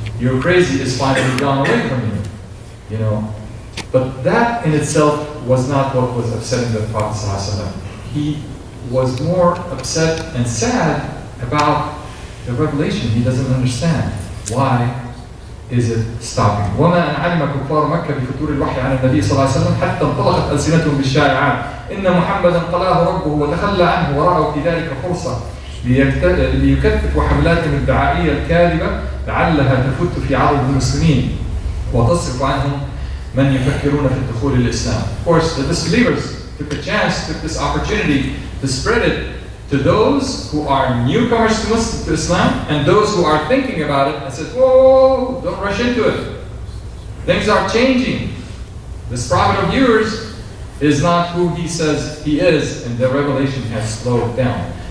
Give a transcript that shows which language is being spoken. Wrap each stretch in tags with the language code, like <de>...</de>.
<en>Your crazy is finally gone away from you. You know, but that in itself was not what was upsetting the Prophet ﷺ. He was more upset and sad about the revelation. He doesn't understand why is it stopping.</en> <ar>وما أن علم كفار مكة بفتور الوحي عن النبي صلى الله عليه وسلم حتى انطلقت ألسنتهم بالشائعات إن محمدا قلاه ربه وتخلى عنه ورأوا في ذلك فرصة ليكثفوا حملاتهم الدعائية الكاذبة لعلها تفت في عرض المسلمين وتصرف عنهم من يفكرون في الدخول الإسلام.</ar> <en>Of course, the disbelievers took a chance, took this opportunity to spread it, to those who are newcomers to Islam and those who are thinking about it and says, whoa, don't rush into it. Things are changing. This prophet of yours is not who he says he is, and the revelation has slowed down.</en>